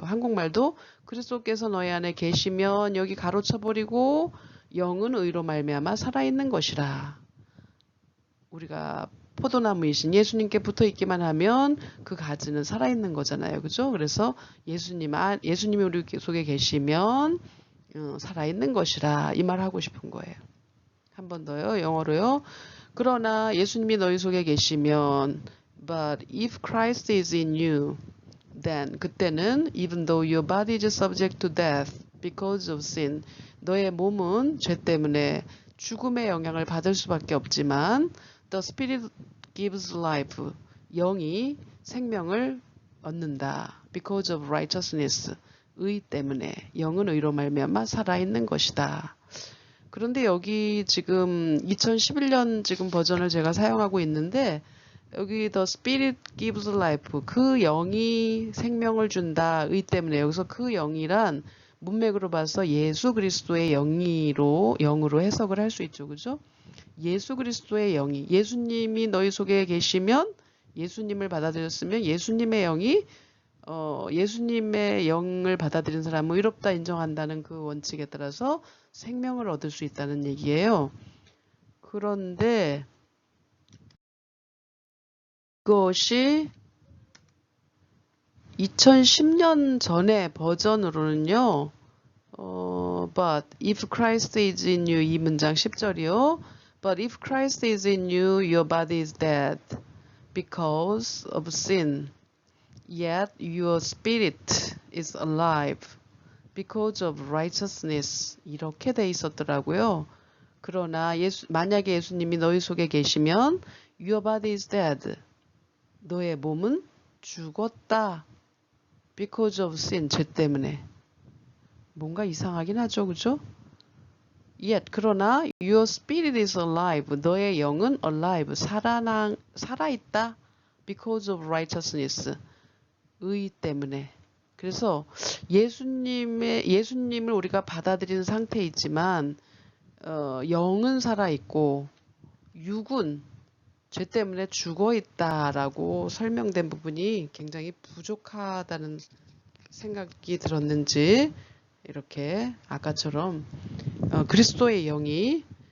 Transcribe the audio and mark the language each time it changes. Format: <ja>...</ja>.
<ko>한국말도 그리스도께서 너희 안에 계시면, 여기 가로쳐버리고 영은 의로 말미암아 살아있는 것이라. 우리가 포도나무이신 예수님께 붙어있기만 하면 그 가지는 살아있는 거잖아요. 그죠? 그래서 예수님이 우리 속에 계시면 살아있는 것이라, 이 말 하고 싶은 거예요. 한 번 더요. 영어로요. 그러나 예수님이 너희 속에 계시면,</ko> <en>but if Christ is in you, then,</en> <ko>그때는</ko> <en>even though your body is subject to death because of sin,</en> <ko>너의 몸은 죄 때문에 죽음의 영향을 받을 수밖에 없지만,</ko> <en>the Spirit gives life,</en> <ko>영이 생명을 얻는다.</ko> <en>because of righteousness,</en> <ko>의 때문에, 영은 의로 말미암아 살아있는 것이다. 그런데 여기 지금 2011년 지금 버전을 제가 사용하고 있는데, 여기</ko> <en>The Spirit gives life,</en> <ko>그 영이 생명을 준다, 의 때문에, 여기서 그 영이란 문맥으로 봐서 예수 그리스도의 영으로 해석을 할 수 있죠. 그죠? 예수 그리스도의 영이, 예수님이 너희 속에 계시면, 예수님을 받아들였으면 예수님의 영이 예수님의 영을 받아들인 사람은 의롭다 인정한다는 그 원칙에 따라서 생명을 얻을 수 있다는 얘기예요. 그런데 그것이 2010년 전의 버전으로는요.</ko> <en>But if Christ is in you,</en> <ko>이 문장 10절이요.</ko> <en>But if Christ is in you, your body is dead because of sin. Yet your spirit is alive because of righteousness.</en> <ko>이렇게 돼 있었더라고요. 그러나 만약에 예수님이 너희 속에 계시면</ko> <en>your body is dead.</en> <ko>너의 몸은 죽었다.</ko> <en>because of sin.</en> <ko>죄 때문에. 뭔가 이상하긴 하죠. 그죠?</ko> <en>Yet,</en> <ko>그러나</ko> <en>your spirit is alive.</en> <ko>너의 영은 alive. 살아있다.</ko> <en>because of righteousness.</en> <ko>의 때문에. 그래서 예수님을 우리가 받아들이는 상태에 있지만 영은 살아있고 육은 죄 때문에 죽어있다라고 설명된 부분이 굉장히 부족하다는 생각이 들었는지, 이렇게 아까처럼 그리스도의 영이</ko>